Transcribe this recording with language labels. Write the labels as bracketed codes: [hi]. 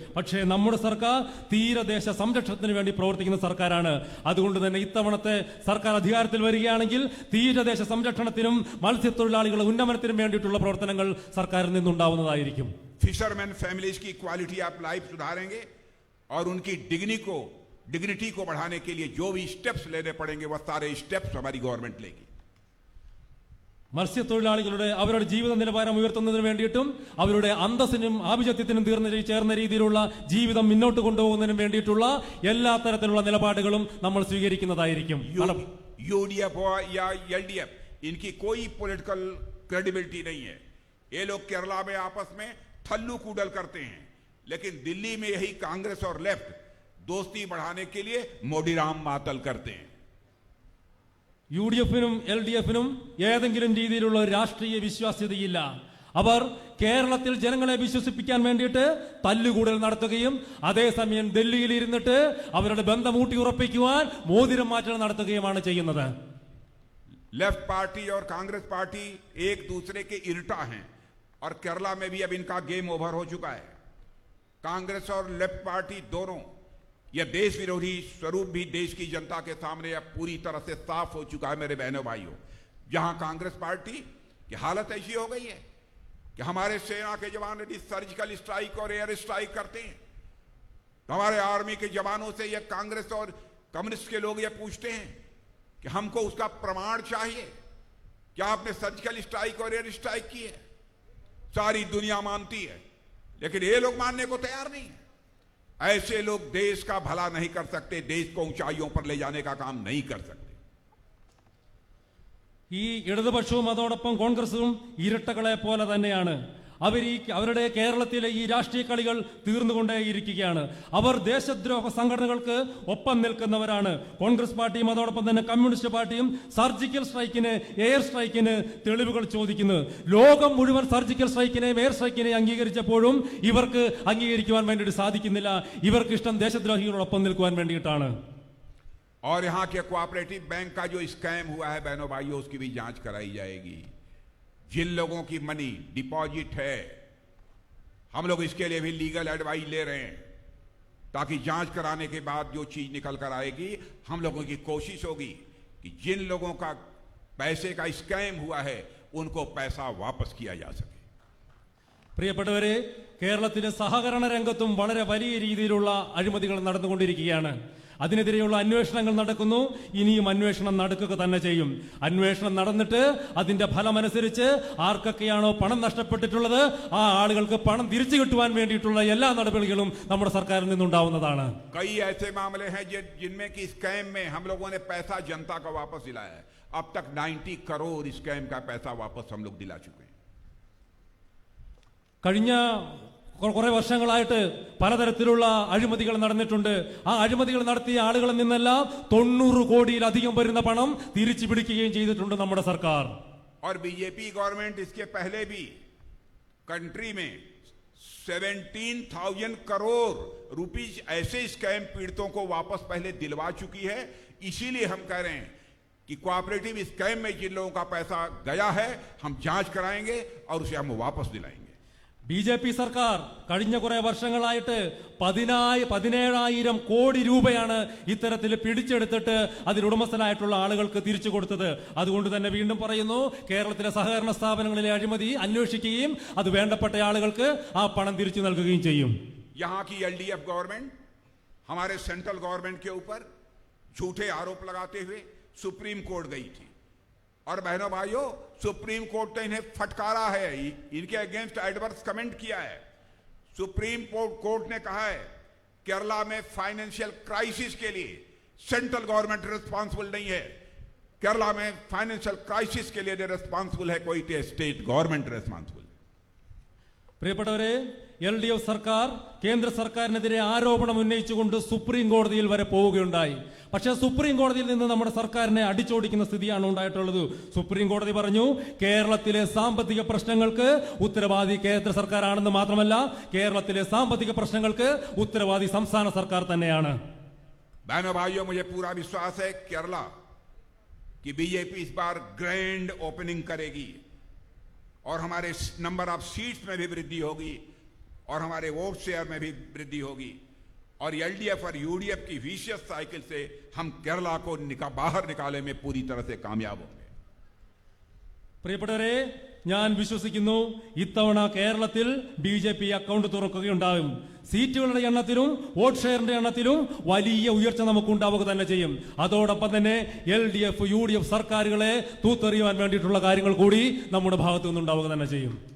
[ml] പക്ഷേ നമ്മുടെ സർക്കാർ തീരദേശ സംരക്ഷണത്തിന് വേണ്ടി പ്രവർത്തിക്കുന്ന സർക്കാരാണ്. അതുകൊണ്ട് തന്നെ ഇത്തവണത്തെ സർക്കാർ അധികാരത്തിൽ വരികയാണെങ്കിൽ തീരദേശ സംരക്ഷണത്തിനും മത്സ്യത്തൊഴിലാളികളുടെ ഉന്നമനത്തിനും വേണ്ടിയിട്ടുള്ള പ്രവർത്തനങ്ങൾ സർക്കാരിൽ നിന്നുണ്ടാവുന്നതായിരിക്കും. [hi] फिशरमैन फैमिलीज की क्वालिटी ऑफ लाइफ सुधारेंगे और उनकी डिग्निटी को बढ़ाने के लिए जो भी स्टेप्स लेने पड़ेंगे वह सारे स्टेप्स हमारी गवर्नमेंट लेगी। [ml] മത്സ്യത്തൊഴിലാളികളുടെ അവരുടെ ജീവിത നിലവാരം ഉയർത്തുന്നതിന് വേണ്ടിയിട്ടും അവരുടെ അന്തസ്സിനും ആഭിജാത്യത്തിനും ചേർന്ന രീതിയിലുള്ള ജീവിതം മുന്നോട്ട് കൊണ്ടുപോകുന്നതിനും വേണ്ടിയിട്ടുള്ള എല്ലാ തരത്തിലുള്ള നിലപാടുകളും നമ്മൾ സ്വീകരിക്കുന്നതായിരിക്കും. [hi] यूडीएफ या एलडीएफ इनकी कोई पॉलिटिकल क्रेडिबिलिटी नहीं है। ये लोग केरला में आपस में [ml] थल्लू कूडल [hi] करते हैं, लेकिन दिल्ली में यही कांग्रेस और लेफ्ट दोस्ती बढ़ाने के लिए [ml] मोदी राम मातल [hi] करते हैं। [ml] UDF-നും LDF-നും ഏതെങ്കിലും രീതിയിലുള്ള രാഷ്ട്രീയ വിശ്വാസ്യതയില്ല. അവർ കേരളത്തിൽ ജനങ്ങളെ വിശ്വസിപ്പിക്കാൻ വേണ്ടിയിട്ട് തല്ലുകൂടൽ നടത്തുകയും അതേസമയം ഡൽഹിയിൽ ഇരുന്നിട്ട് അവരുടെ ബന്ധം ഊട്ടി ഉറപ്പിക്കുവാൻ മോതിരം മാറ്റൽ നടത്തുകയുമാണ് ചെയ്യുന്നത്. [hi] लेफ्ट पार्टी और कांग्रेस पार्टी एक दूसरे के इरटा हैं और केरला में भी अब इनका गेम ओवर हो चुका है। कांग्रेस और लेफ्ट पार्टी दोनों, यह देश विरोधी स्वरूप भी देश की जनता के सामने अब पूरी तरह से साफ हो चुका है मेरे बहनों भाइयों। जहां कांग्रेस पार्टी की हालत ऐसी हो गई है कि हमारे सेना के जवान यदि सर्जिकल स्ट्राइक और एयर स्ट्राइक करते हैं तो हमारे आर्मी के जवानों से यह कांग्रेस और कम्युनिस्ट के लोग यह पूछते हैं कि हमको उसका प्रमाण चाहिए, क्या आपने सर्जिकल स्ट्राइक और एयर स्ट्राइक की है? सारी दुनिया मानती है, लेकिन ये लोग मानने को तैयार नहीं है। ऐसे लोग देश का भला नहीं कर सकते, देश को ऊंचाइयों पर ले जाने का काम नहीं कर सकते। [ml] ഈ ഇടതുപക്ഷവും അതോടൊപ്പം കോൺഗ്രസും ഇരട്ടകളെ പോലെ തന്നെയാണ്. അവരുടെ കേരളത്തിലെ ഈ രാഷ്ട്രീയ കളികൾ തീർന്നുകൊണ്ടേയിരിക്കുകയാണ്. അവർ ദേശദ്രോഹ സംഘടനകൾക്ക് ഒപ്പം നിൽക്കുന്നവരാണ്. കോൺഗ്രസ് പാർട്ടിയും അതോടൊപ്പം തന്നെ കമ്മ്യൂണിസ്റ്റ് പാർട്ടിയും സർജിക്കൽ സ്ട്രൈക്കിന്, എയർ സ്ട്രൈക്കിന് തെളിവുകൾ ചോദിക്കുന്നു. ലോകം മുഴുവൻ സർജിക്കൽ സ്ട്രൈക്കിനെയും എയർ സ്ട്രൈക്കിനെയും അംഗീകരിച്ചപ്പോഴും ഇവർക്ക് അംഗീകരിക്കുവാൻ വേണ്ടിയിട്ട് സാധിക്കുന്നില്ല. ഇവർക്ക് ഇഷ്ടം ദേശദ്രോഹികളോടൊപ്പം നിൽക്കുവാൻ വേണ്ടിയിട്ടാണ്. [hi] और यहां के कोऑपरेटिव बैंक का जो स्कैम हुआ है बहनों भाइयों, उसकी भी जांच कराई जाएगी। जिन लोगों की मनी डिपॉजिट है, हम लोग इसके लिए भी लीगल एडवाइस ले रहे हैं, ताकि जांच कराने के बाद जो चीज निकल कर आएगी, हम लोगों की कोशिश होगी कि जिन लोगों का पैसे का स्कैम हुआ है उनको पैसा वापस किया जा सके। [ml] പ്രിയപ്പെട്ടവരെ, കേരളത്തിലെ സഹകരണ രംഗത്തും വളരെ വലിയ രീതിയിലുള്ള അഴിമതികൾ നടന്നുകൊണ്ടിരിക്കുകയാണ്. അതിനെതിരെയുള്ള അന്വേഷണങ്ങൾ നടക്കുന്നു. ഇനിയും അന്വേഷണം നടക്കുക തന്നെ ചെയ്യും. അന്വേഷണം നടന്നിട്ട് അതിന്റെ ഫലമനുസരിച്ച് ആർക്കൊക്കെയാണോ പണം നഷ്ടപ്പെട്ടിട്ടുള്ളത് ആ ആളുകൾക്ക് പണം തിരിച്ചു കിട്ടുവാൻ വേണ്ടിയിട്ടുള്ള എല്ലാ നടപടികളും നമ്മുടെ സർക്കാരിൽ നിന്നുണ്ടാവുന്നതാണ്. [hi] कई ऐसे मामले हैं जिनमें कि स्कैम में हम लोगों ने पैसा जनता का वापस दिलाया है। अब तक 90 करोड़ स्कैम का पैसा वापस हम लोग दिला चुके हैं। [ml] കഴിഞ്ഞ കുറെ വർഷങ്ങളായിട്ട് പലതരത്തിലുള്ള അഴിമതികൾ നടന്നിട്ടുണ്ട്. ആ അഴിമതികൾ നടത്തിയ ആളുകളിൽ നിന്നെല്ലാം 90 കോടിയിലധികം വരുന്ന പണം തിരിച്ചു പിടിക്കുകയും ചെയ്തിട്ടുണ്ട് നമ്മുടെ സർക്കാർ. [hi] और बीजेपी गवर्नमेंट इसके पहले भी कंट्री में 17,000 करोड़ रुपीज ऐसे स्कैम पीड़ितों को वापस पहले दिलवा चुकी है। इसीलिए हम कह रहे हैं कि कोऑपरेटिव स्कैम में जिन लोगों का पैसा गया है हम जांच कराएंगे और उसे हम वापस दिलाएंगे। [ml] ബി.ജെ.പി. സർക്കാർ കഴിഞ്ഞ കുറെ വർഷങ്ങളായിട്ട് 17,000 കോടി രൂപയാണ് ഇത്തരത്തിൽ പിടിച്ചെടുത്തിട്ട് അതിനുടമസ്ഥനായിട്ടുള്ള ആളുകൾക്ക് തിരിച്ചു കൊടുത്തത്. അതുകൊണ്ട് തന്നെ വീണ്ടും പറയുന്നു, കേരളത്തിലെ സഹകരണ സ്ഥാപനങ്ങളിലെ അഴിമതി അന്വേഷിക്കുകയും അത് വേണ്ടപ്പെട്ട ആളുകൾക്ക് ആ പണം തിരിച്ചു നൽകുകയും ചെയ്യും. [hi] यहां की एलडीएफ गवर्नमेंट हमारे सेंट्रल गवर्नमेंट के ऊपर झूठे आरोप लगाते हुए सुप्रीम कोर्ट गई थी। और बहनों भाइयों, सुप्रीम कोर्ट ने इन्हें फटकारा है, इनके अगेंस्ट एडवर्स कमेंट किया है। सुप्रीम कोर्ट ने कहा है केरला में फाइनेंशियल क्राइसिस के लिए सेंट्रल गवर्नमेंट रिस्पांसिबल नहीं है। केरला में फाइनेंशियल क्राइसिस के लिए रिस्पांसिबल है कोई स्टेट गवर्नमेंट रिस्पांसिबल। [ml] പ്രിയപ്പെട്ടവരെ, LDF സർക്കാർ കേന്ദ്ര സർക്കാരിനെതിരെ ആരോപണം ഉന്നയിച്ചുകൊണ്ട് സുപ്രീം കോടതിയിൽ വരെ പോവുകയുണ്ടായി. പക്ഷേ സുപ്രീം കോടതിയിൽ നിന്ന് നമ്മുടെ സർക്കാരിനെ അടിച്ചോടിക്കുന്ന സ്ഥിതിയാണ് ഉണ്ടായിട്ടുള്ളത്. സുപ്രീം കോടതി പറഞ്ഞു, കേരളത്തിലെ സാമ്പത്തിക പ്രശ്നങ്ങൾക്ക് ഉത്തരവാദി കേന്ദ്ര സർക്കാരാണെന്ന് മാത്രമല്ല, കേരളത്തിലെ സാമ്പത്തിക പ്രശ്നങ്ങൾക്ക് ഉത്തരവാദി സംസ്ഥാന സർക്കാർ തന്നെയാണ്. [hi] बहनों भाइयों, मुझे पूरा विश्वास है केरला कि बीजेपी इस बार ग्रैंड ओपनिंग करेगी और हमारे नंबर ऑफ सीट्स में भी वृद्धि होगी और हमारे वोट शेयर में भी वृद्धि होगी और एलडीएफ और यूडीएफ की विशियस साइकिल से हम केरला को बाहर निकालने में पूरी तरह से कामयाब होंगे। [ml] പ്രിയപ്പെട്ടവരെ, ഞാൻ വിശ്വസിക്കുന്നു ഇത്തവണ കേരളത്തിൽ ബി.ജെ.പി. അക്കൗണ്ട് തുറക്കുകയുണ്ടാകും. സീറ്റുകളുടെ എണ്ണത്തിലും വോട്ട് ഷെയറിന്റെ എണ്ണത്തിലും വലിയ ഉയർച്ച നമുക്കുണ്ടാവുക തന്നെ ചെയ്യും. അതോടൊപ്പം തന്നെ LDF, UDF സർക്കാരുകളെ തൂത്തെറിയുവാൻ വേണ്ടിയിട്ടുള്ള കാര്യങ്ങൾ കൂടി നമ്മുടെ ഭാഗത്തു നിന്നുണ്ടാവുക തന്നെ ചെയ്യും.